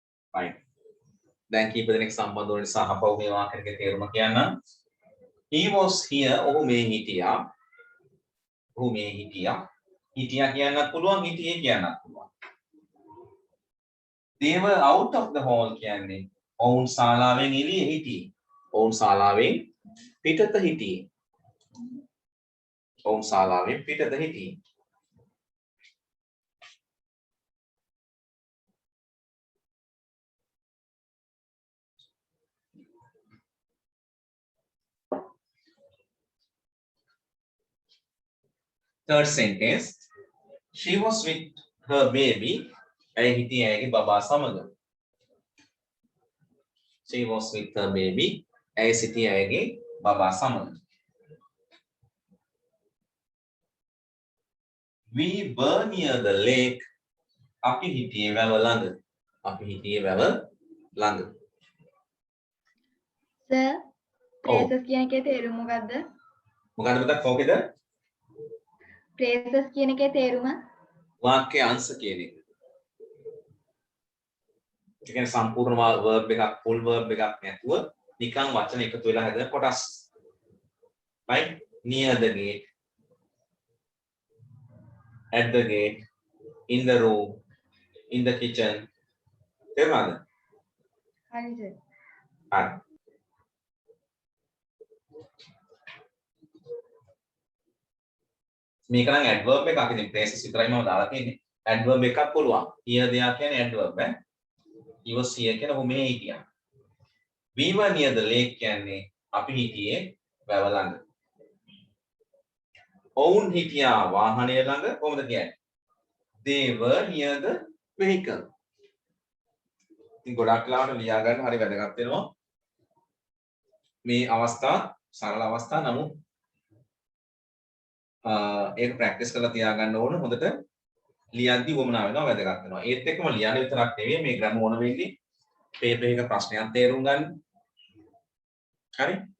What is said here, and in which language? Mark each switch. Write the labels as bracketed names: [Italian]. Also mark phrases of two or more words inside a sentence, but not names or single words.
[Sinhala] right දැන් කීප දෙනෙක් සම්බන්ධ වෙන නිසා අපව මේ වාක්‍යයේ තේරුම කියන්න [English] he was here [Sinhala] ඔහු මේ හිටියා ඔහු මේ හිටියා හිටියා කියන්නත් පුළුවන් හිටියේ කියන්නත් පුළුවන් [English] they were out of the hall [Sinhala] කියන්නේ ඔවුන් ශාලාවෙන් එළියේ හිටියේ ඔවුන් ශාලාවෙන් පිටත හිටියේ ඔවුන් ශාලාවෙන් පිටත හිටියේ [English] third sentence she was with her baby [Sinhala] ඇය හිටියේ ඇයගේ බබා සමග [English] she was with her baby [Sinhala] ඇය සිටියේ ඇයගේ බබා සමග [English] we were near the lake [Sinhala] අපි හිටියේ වැව ළඟ අපි හිටියේ වැව ළඟ සර් phrases කියන එකේ තේරුම මොකද්ද මොකක්ද මතක් කෝකේද phrases කියන එකේ තේරුම වාක්‍ය අංශ කියන එක ඒ කියන්නේ සම්පූර්ණ verb එකක් full verb එකක් නැතුව නිකන් වචන එකතු වෙලා හැදෙන කොටස් [English] right near the gate at the gate in the room in the kitchen [Sinhala] තේරුණාද හරි සර් හරි මේක නම් adverb එකක් ඉතින් phrases විතරයි මම දාලා තියෙන්නේ adverb එකක් පුළුවන් here දෙයක් කියන්නේ adverb ඈ [English] he was here [Sinhala] කියන ඔහු මේ හිටියා [English] we were near the lake [Sinhala] කියන්නේ අපි හිටියේ වැව ළඟ ඔවුන් හිටියා වාහනය ළඟ කොහොමද කියන්නේ [English] they were near the vehicle [Sinhala] ඉතින් ගොඩක් ලාවට ලියා ගන්න හරි වැදගත් වෙනවා මේ අවස්ථා සරල අවස්ථා නමුත් ඒක ප්‍රැක්ටිස් කරලා තියාගන්න ඕන හොඳට ලියද්දි වමනා වෙනවා වැදගත් වෙනවා ඒත් එක්කම ලියන්න විතරක් නෙවෙයි මේ ග්‍රැමර් ඕන වෙන්නේ පේපර් එක ප්‍රශ්නයක් තේරුම් ගන්න හරි